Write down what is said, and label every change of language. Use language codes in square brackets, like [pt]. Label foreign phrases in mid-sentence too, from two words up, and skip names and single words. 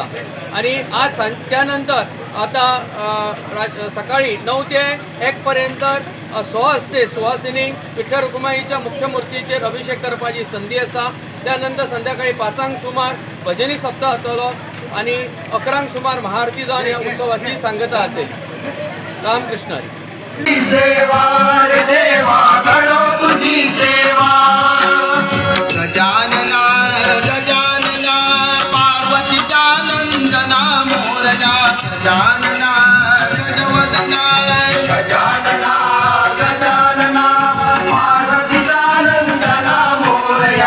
[kok] आणि आज त्यानंतर आता सकाळी 9 ते 1 पर्यंत स्वहस्ते सुवासिनींक विठ्ठल रुक्माईच्या मुख्य मूर्तीचेर अभिषेक करपाची संधी आसा. त्यानंतर संध्याकाळी 5 सुमार भजनी सप्ताह जातलो आणि 11 सुमार महाआरती जावन ह्या उत्सवाची सांगता जातली. [mr] रामकृष्ण हरी. सेवा रे देवा घडो तुझी सेवा. गजानना गजानना पार्वतीच्या नंदना मोरया. गजानना गजवदना गजानना गजानना पार्वतीच्या नंदना मोरया.